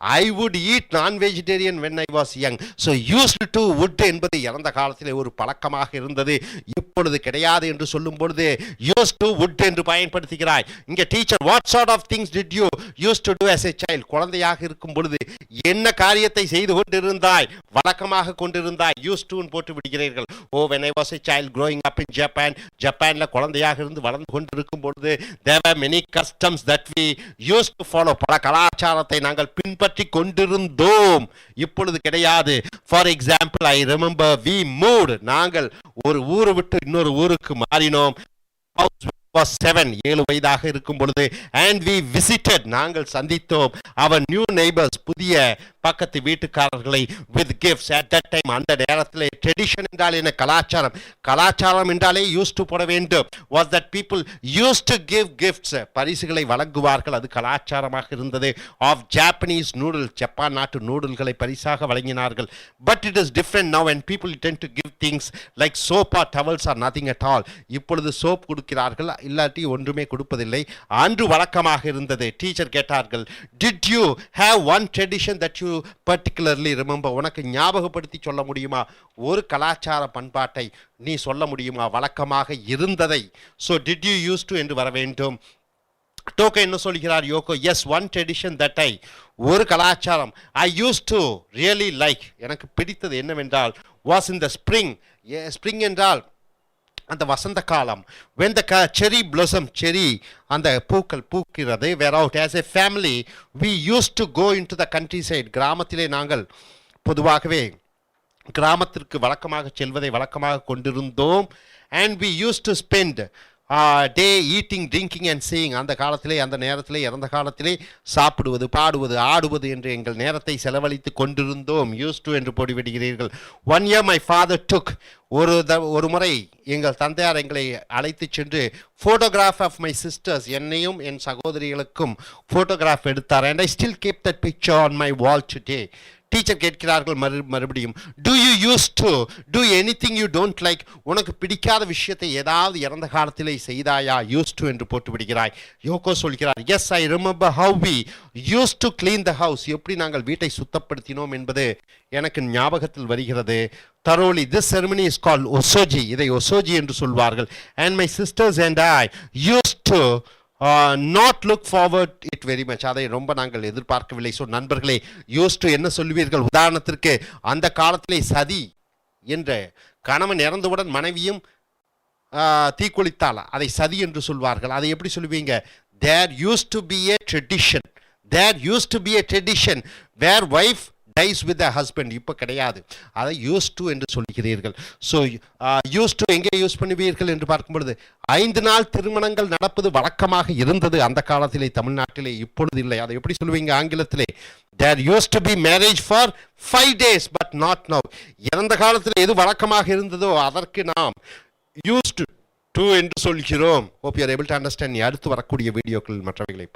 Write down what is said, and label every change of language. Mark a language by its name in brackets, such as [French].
[English] I would eat non vegetarian when I was young. [Tamil] So used to would என்பது இறந்த காலத்திலே ஒரு பழக்கமாக இருந்தது, இப்பொழுது கிடையாது என்று சொல்லும் பொழுது யூஸ் டு வுட் என்று பயன்படுத்துகிறாய். [English] இங்கே teacher, what sort of things did you use to do as a child? [Tamil] குழந்தையாக இருக்கும் பொழுது என்ன காரியத்தை செய்து கொண்டிருந்தாய், வழக்கமாக கொண்டிருந்தாய்? யூஸ் டு போட்டு விடுகிறீர்கள். [English] oh, when I was a child growing up in Japan, [Tamil] ஜப்பான்ல குழந்தையாக இருந்து வளர்ந்து கொண்டிருக்கும் பொழுது [English] there were many customs that we used to follow. [Tamil] பல கலாச்சாரத்தை நாங்கள் பின்பற்றி கொண்டிருந்தோம், இப்பொழுது கிடையாது. [English] for example, I remember we moved, [Tamil] நாங்கள் ஒரு ஊரை விட்டு இன்னொரு ஊருக்கு மாறினோம். was 7 வயதாக இருக்கும் பொழுது. [English] and we visited, [Tamil] நாங்கள் சந்தித்தோம் [English] our new neighbors, [Tamil] புதிய பக்கத்து வீட்டுக்காரர்களை [English] with gifts at that time. [Tamil] அந்த நேரத்தில் ட்ரெடிஷன் என்றால் என்ன? கலாச்சாரம். கலாச்சாரம் என்றாலே யூஸ் டு போட வேண்டும். [English] was that people used to give gifts, [Tamil] பரிசுகளை வழங்குவார்கள், அது கலாச்சாரமாக இருந்தது. [English] of Japanese noodles, [Tamil] ஜப்பான் நாட்டு நூடுல்களை பரிசாக வழங்கினார்கள். [English] but it is different now and people tend to give things like soap or towels or nothing at all. [Tamil] இப்பொழுது சோப் கொடுக்கிறார்கள், இல்லாட்டி ஒன்றுமே கொடுப்பதில்லை. அன்று வழக்கமாக இருந்தது. டீச்சர் கேட்டார்கள், [English] did you have one tradition that you particularly remember? [Tamil] உனக்கு ஞாபகப்படுத்தி சொல்ல முடியுமா? ஒரு கலாச்சார பண்பாட்டை நீ சொல்ல முடியுமா வழக்கமாக இருந்ததை? [English] so did you used to [Tamil] என்று வர வேண்டும். டோக்கோ என்ன சொல்கிறார்? [English] யோகோ, yes, one tradition that I, [Tamil] ஒரு கலாச்சாரம் [English] I used to really like, [Tamil] எனக்கு பிடித்தது என்னவென்றால் [English] was in the spring. [Tamil] spring என்றால் அந்த வசந்த காலம். [English] when the cherry blossom, cherry [Tamil] அந்த பூக்கள் பூக்கிறது. [English] were out as a family we used to go into the countryside. [Tamil] கிராமத்திலே நாங்கள் பொதுவாகவே கிராமத்திற்கு வழக்கமாக செல்வதை வழக்கமாக கொண்டிருந்தோம். [English] and we used to spend day eating, drinking and seeing. [Tamil] அந்த காலத்திலே, அந்த நேரத்திலே, இறந்த காலத்திலே சாப்பிடுவது, பாடுவது, ஆடுவது என்று எங்கள் நேரத்தை செலவழித்து கொண்டிருந்தோம். used to என்று போடிவிடுகிறீர்கள். [English] one year my father took, [Tamil] ஒரு முறை எங்கள் தந்தையார் எங்களை அழைத்து சென்று [English] photograph of my sisters, [Tamil] என்னையும் என் சகோதரிகளுக்கும் ஃபோட்டோகிராஃப் எடுத்தார். [English] and I still keep that picture on my wall today. [Tamil] Teacher கேட்கிறார்கள் மறுபடியும், [English] do you used to do anything you don't like? [Tamil] உனக்கு பிடிக்காத விஷயத்தை ஏதாவது இறந்த காலத்திலே செய்தாயா? used to என்று போட்டு விடுகிறாய். யோகோ சொல்கிறார், [English] yes, I remember how we used to clean the house. [Tamil] எப்படி நாங்கள் வீட்டை சுத்தப்படுத்தினோம் என்பது எனக்கு ஞாபகத்தில் வருகிறது. [English] thoroughly. This ceremony is called osoji. [Tamil] இதை osoji என்று சொல்வார்கள். [English] and my sisters and I used to not look forward it very much. [Tamil] அதை ரொம்ப நாங்கள் எதிர்பார்க்கவில்லை. ஸோ நண்பர்களே, யூஸ் டு என்ன சொல்லுவீர்கள்? உதாரணத்திற்கு, அந்த காலத்திலே சதி என்ற கணவன் இறந்தவுடன் மனைவியும் தீக்குளித்தால் அதை சதி என்று சொல்வார்கள். அதை எப்படி சொல்லுவீங்க? [English] there used to be a tradition, there used to be a tradition where wife dies with the husband. [Tamil] இப்போ கிடையாது, அதை used to என்று சொல்லுகிறீர்கள். ஸோ used to எங்கே யூஸ் பண்ணுவீர்கள் என்று பார்க்கும் பொழுது, 5 நாள் திருமணங்கள் நடப்பது வழக்கமாக இருந்தது அந்த காலத்திலே தமிழ்நாட்டிலே, இப்பொழுது இல்லை. அதை எப்படி சொல்லுவீங்க ஆங்கிலத்திலே? [English] there used to be marriage for 5 days but not now. [Tamil] இறந்த காலத்தில் எது வழக்கமாக இருந்ததோ அதற்கு நாம் used to என்று சொல்கிறோம். [English] hope you are able to understand. [Tamil] அடுத்து வரக்கூடிய வீடியோக்கள் மற்றவைகளை பார்ப்போம்.